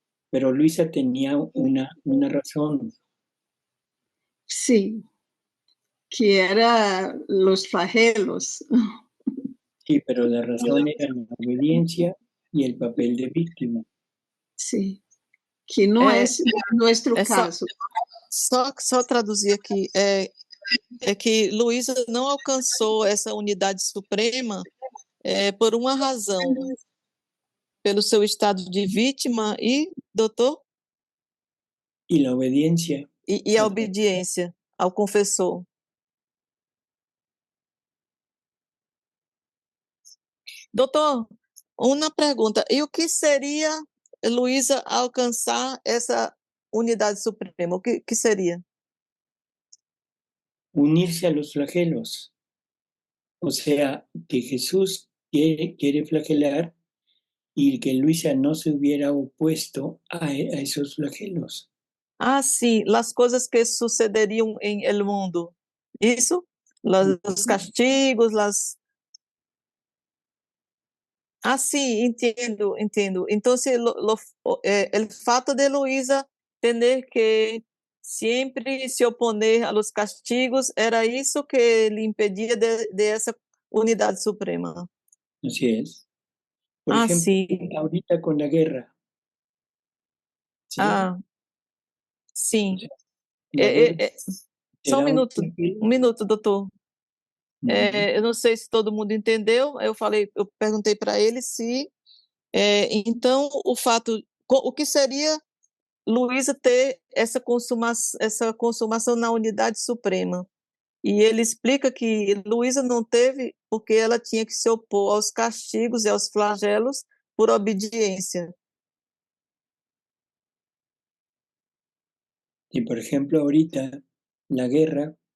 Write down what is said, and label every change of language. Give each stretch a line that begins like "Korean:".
Spanish: Pero Luisa tenía una razón. Sí, que era los flagelos. Sí, pero la razón era la obediencia y el papel de víctima. Sí, que no es nuestro caso.
Portuguese: Só traduzir aqui, é que Luísa não alcançou essa unidade suprema por uma razão, pelo seu estado de vítima e, doutor?
Spanish: Y la obediencia.
Portuguese: E a obediência ao confessor. Doutor, uma pergunta. E o que seria Luísa alcançar essa unidade suprema? O que seria?
Spanish: Unirse a los flagelos. O sea, que Jesús quiere flagelar y que Luisa no se hubiera opuesto a esos flagelos.
Portuguese: Sim, as coisas que sucederiam em
Spanish: el mundo.
Portuguese: Isso? Os castigos, sim, entendo. Então, o fato de Luísa ter que sempre se
Spanish: oponer a los castigos,
Portuguese: era isso que lhe impedia de essa unidade suprema.
Spanish: Así es. Por ejemplo, sí. ahorita con la guerra. ¿Sí?
Portuguese: Sim.
Spanish: La guerra
Portuguese: Só um minuto, doutor. Eu não sei se todo mundo entendeu. Eu perguntei para ele se então o que seria Luísa ter essa consumação na unidade suprema. E ele explica que Luísa não teve porque ela tinha que se opor aos castigos e aos flagelos por obediência.
Spanish: Y por ejemplo, ahorita la guerra.